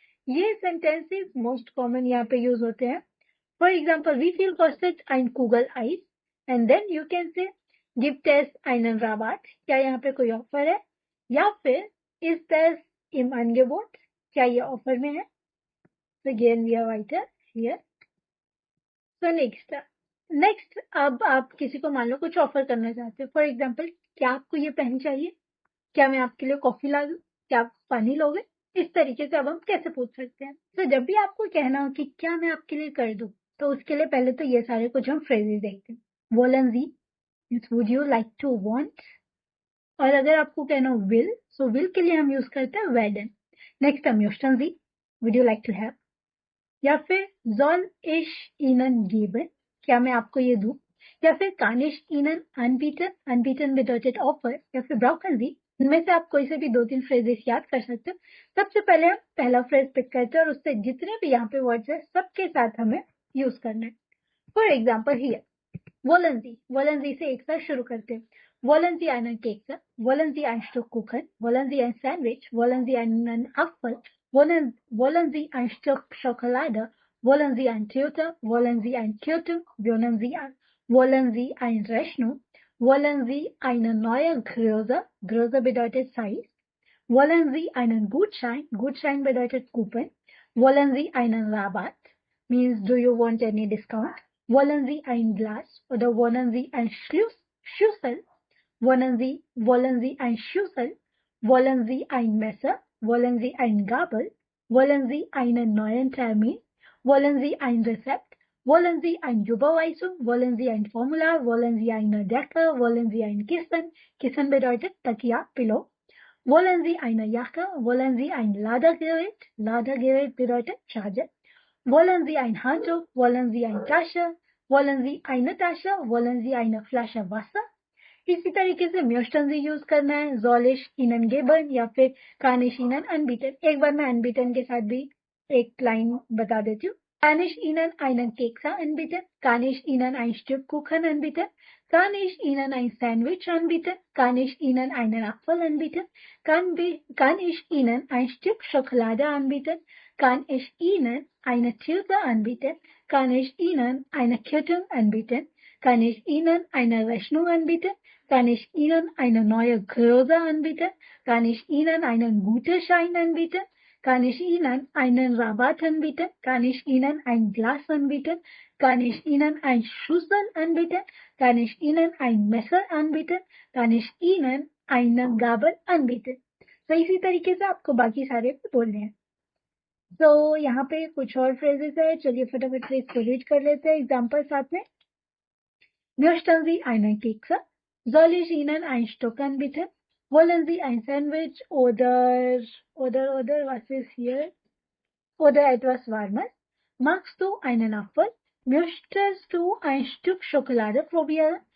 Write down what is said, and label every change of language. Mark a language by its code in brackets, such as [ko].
[hi] ये sentences most common यहाँ पे यूज होते हैं. For example we feel costed [de] ein Kugel Eis [hi] and then you can say [de] gibt es einen Rabatt [hi] क्या यहाँ पे कोई ऑफर है. या फिर इस [de] das im Angebot [hi] क्या ये ऑफर में है. [en] So again we are writer here. [hi] So next अब आप किसी को मान लो कुछ ऑफर करना चाहते हो. फॉर एग्जाम्पल क्या आपको ये पेन चाहिए, क्या मैं आपके लिए कॉफी ला दूं, क्या आप पानी लोगे. इस तरीके से अब हम कैसे पूछ सकते हैं. तो जब भी आपको कहना हो कि क्या मैं आपके लिए कर दूं, तो उसके लिए पहले तो ये सारे कुछ हम फ्रेजेस देखते हैं. [de] wollen Sie [en] would you like to want. [hi] और अगर आपको कहना हो विल, सो विल के लिए हम यूज करते हैं werden. [en] next है [de] möchten Sie [en] would you like to have. [hi] या फिर [de] soll ich Ihnen geben [hi] क्या मैं आपको ये दूं. या फिर [de] kann ich Ihnen anbieten anbieten bedeutet ऑफर. [hi] या फिर [de] brauchen Sie. [hi] इनमें से आप कोई से भी 2-3 फ्रेजेस याद कर सकते हो. सबसे पहले हम पहला फ्रेज पिक करते हैं और उससे जितने भी यहाँ पे वर्ड्स है सबके साथ हमें यूज करना है. For example here [de] wollen Sie [hi] से एक साथ शुरू करते हैं. [de] wollen Sie einen Keks, wollen Sie ein Stück Kuchen, wollen Sie ein Sandwich, wollen Sie einen Apfel, wollen Sie ein Stück Schokolade, wollen Sie ein Tüte, wollen Sie ein Kürtel, wollen Sie ein Rechnung, wollen Sie eine neue Größe bedeutet Size, wollen Sie einen Gutschein bedeutet Coupon, wollen Sie einen Rabatt [en] means do you want any discount, [de] wollen Sie ein Glas oder wollen Sie ein Schüssel, wollen Sie ein Schüssel, wollen Sie ein Messer, wollen Sie ein Gabel, wollen Sie einen neuen Termin, wollen Sie ein Rezept, wollen Sie eine Überweisung, wollen Sie ein Formular, wollen Sie eine Decke, wollen Sie ein Kissen bedeutet Takia, Pillow, wollen Sie eine Jacke, wollen Sie ein Ladegerät bedeutet Charger, wollen Sie ein Handtuch, wollen Sie eine Tasche, wollen Sie eine Tasche, wollen Sie eine Flasche Wasser. [hi] इसी तरीके से [de] möchten Sie [hi] use करना है. [de] soll ich Ihnen geben [hi] या फिर [de] kann ich Ihnen anbieten. [hi] एक बार मैं anbieten के साथ भी एक लाइन बता देती हूँ. [de] kann ich Ihnen einen Keks anbieten, kann ich Ihnen ein Stück Kuchen anbieten, kann ich Ihnen ein Sandwich anbieten, kann ich Ihnen einen Apfel anbieten, kann ich Ihnen ein Stück Schokolade anbieten, kann ich Ihnen eine Tüte anbieten, kann ich Ihnen eine Kette anbieten, kann ich Ihnen eine Rechnung anbieten, Kann ich Ihnen eine neue Größe anbieten? Kann ich Ihnen einen Gutschein anbieten? Kann ich Ihnen einen Rabatt anbieten? Kann ich Ihnen ein Glas anbieten? Kann ich Ihnen ein Schüssel anbieten? Kann ich Ihnen ein Messer anbieten? Kann ich Ihnen eine Gabel anbieten? [hi] तो इसी तरीके से आपको बाकी सारे भी बोलने हैं। तो यहाँ पे कुछ और फ्रेजेस है, चलिए फटाफट से इसको रीड कर लेते हैं एग्जाम्पल साथ में। [de] Möchten Sie eine Kekse? Soll ich Ihnen ein Stück anbieten? Wollen Sie ein Sandwich oder was ist hier? Oder etwas Warmes? Magst du einen Apfel? Möchtest du ein Stück Schokolade probieren?